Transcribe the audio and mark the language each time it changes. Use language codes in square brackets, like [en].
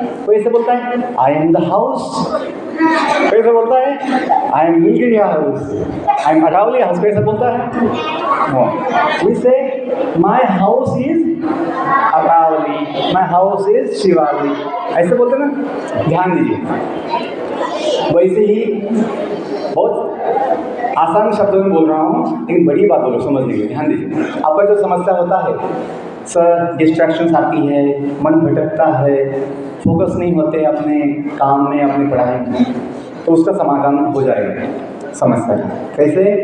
[hi] कोई ऐसे बोलता है [en] I am the house. [hi] कोई ऐसे बोलता है [en] I am Nilgiri house. I am Aravalli house. कोई ऐसे बोलता है? No. We say my house is Aravalli, my house is Shivali, [hi] ऐसे बोलते ना, ध्यान दीजिए। वैसे ही बहुत आसान शब्दों में बोल रहा हूँ, लेकिन बड़ी बात बोलो, समझ लीजिए, ध्यान दीजिए। आपका जो समस्या होता है, सर डिस्ट्रैक्शंस आती है, मन भटकता है, फोकस नहीं होते अपने काम में, अपनी पढ़ाई में, तो उसका समाधान हो जाएगा समस्या का। कैसे?